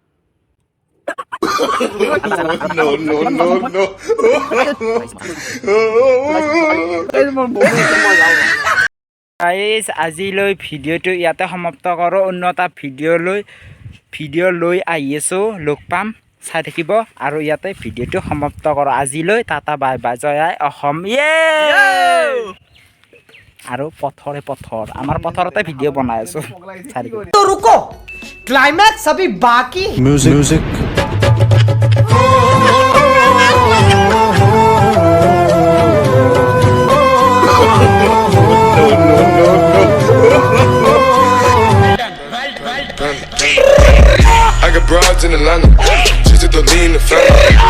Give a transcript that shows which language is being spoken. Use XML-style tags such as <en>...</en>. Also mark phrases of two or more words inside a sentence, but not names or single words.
<as>গাইজ আজিলৈ ভিডিঅ'টো ইয়াতে সমাপ্ত কৰোঁ অন্য এটা ভিডিঅ' লৈ আহি আছোঁ লগ পাম চাই থাকিব আৰু ইয়াতে ভিডিঅ'টো সমাপ্ত কৰোঁ আজিলৈ</as> <en>tata bye bye</en> <as>জয় আই অসম আৰু পথৰ আমাৰ পথৰতে ভিডিঅ' বনাই আছোঁ চাই থাকিব</as> <hi>तो रुको क्लाइमैक्स अभी बाकी Music.</hi> <en>I got broads in Atlanta, just to lean the family.</en>